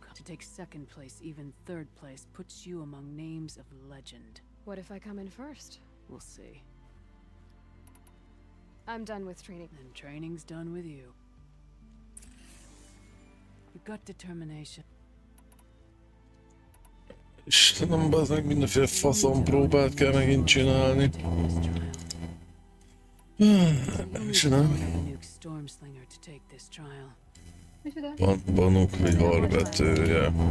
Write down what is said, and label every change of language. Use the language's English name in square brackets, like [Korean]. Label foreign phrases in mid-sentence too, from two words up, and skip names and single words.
[English] To take second place, even third place, puts you among names of legend. What if I come in first? We'll see. I'm done with training. And training's done with you. You've got determination. [Hungarian] Istenem, bazd meg, mindenféle faszom próbát kell megint csinálni. Banuk viharvetője.